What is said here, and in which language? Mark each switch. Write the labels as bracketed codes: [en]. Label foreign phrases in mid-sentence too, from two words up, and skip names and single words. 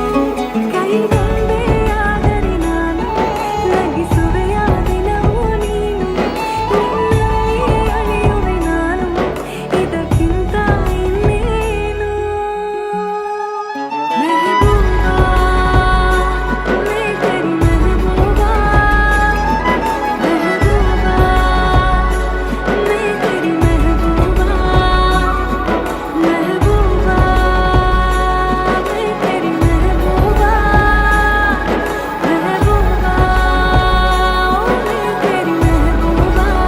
[kn] ಕೈಗೊಂಬೆಯಾದರೆ ನಾನು, ನಗಿಸುವೆಯ ದಿನವೂ ನೀನು. ನಿನ್ನಲ್ಲಿ ಅಳೆಯುವೆ ನಾನು, ಇದಕ್ಕಿಂತ ಇನ್ನೇನು. [hi] महबूबा मैं तेरी महबूबा, महबूबा मैं तेरी महबूबा, महबूबा मैं तेरी महबूबा, महबूबा मैं तेरी महबूबा.